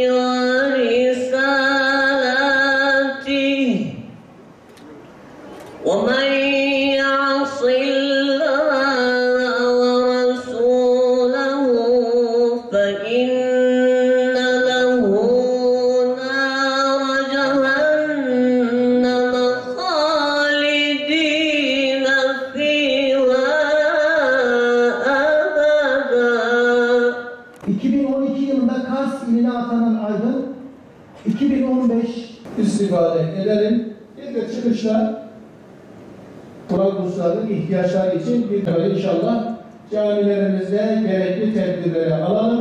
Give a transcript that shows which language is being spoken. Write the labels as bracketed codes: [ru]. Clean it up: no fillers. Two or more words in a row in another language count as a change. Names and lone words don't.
[ar] ورسالاته ومن يعص الله ورسوله فإن له نار جهنم خالدين فيها أبدا. [tr] 2012 yılında Kars iline atanan Aydın, 2015 istifade edelim. Bir de çıkışta Kur'an kurslarının ihtiyaçları için bir de inşallah camilerimizde gerekli tedbirleri alalım.